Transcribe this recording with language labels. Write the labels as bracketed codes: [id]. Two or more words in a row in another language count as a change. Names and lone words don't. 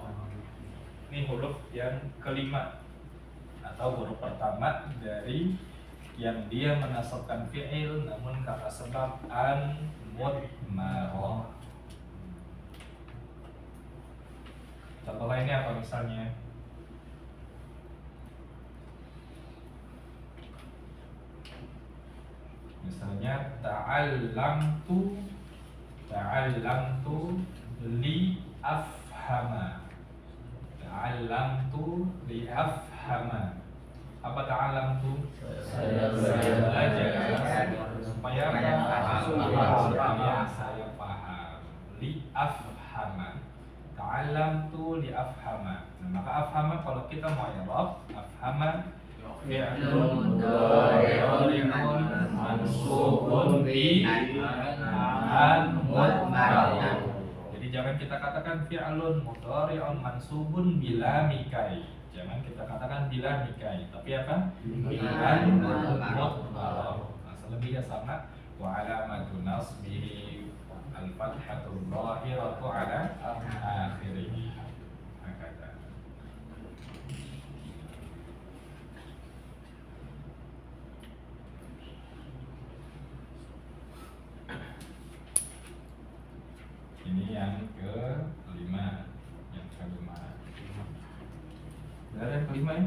[id] Ini huruf yang kelima atau huruf pertama dari yang dia menasabkan fi'il namun karena sebab [ar] أن مضمرة. [id] Contoh lainnya apa misalnya? [ar] Misalnya تعلمت لأفهم. تعلمت لأفهم. [id] Apa ta'allamtu? Saya belajar supaya paham. supaya saya paham. [ar] لأفهم. تعلمت لأفهم. [id] Nah, maka afhama kalau kita mau i'rab, [ar] أفهم فعل مضارع منصوب بالمضمر. [id] Jadi jangan kita katakan [ar] فعل مضارع منصوب بلام كي. [id] Jangan kita katakan [ar] بلام كي, [id] tapi apa? [ar] بالمضمر. [id] Nah, selebihnya sama. [ar] وعلامة نصبه الفتحة الظاهرة على آخره. [id] Hakata. Ini yang kelima. Ada yang kelima ya?